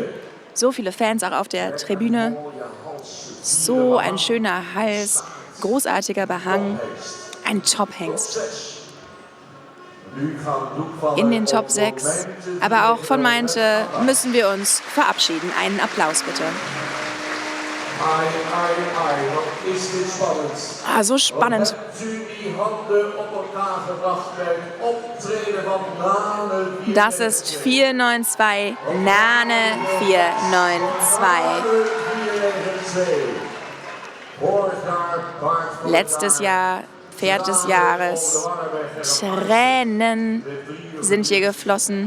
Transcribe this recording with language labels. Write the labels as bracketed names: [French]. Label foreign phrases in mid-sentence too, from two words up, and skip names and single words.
[German] So viele Fans auch auf der Tribüne. So ein schöner Hals, großartiger Behang. Ein Top-Hengst. In den Top 6. Aber auch von Meinte müssen wir uns verabschieden. Einen Applaus bitte. [Dutch] Wat is dit spannend. [German] Ah, so spannend. [Dutch] Hebt u die handen op elkaar gebracht bij het optreden van Nane? [German] Das ist 492, Nane 492. Letztes Jahr, Pferd des Jahres. Tränen sind hier geflossen.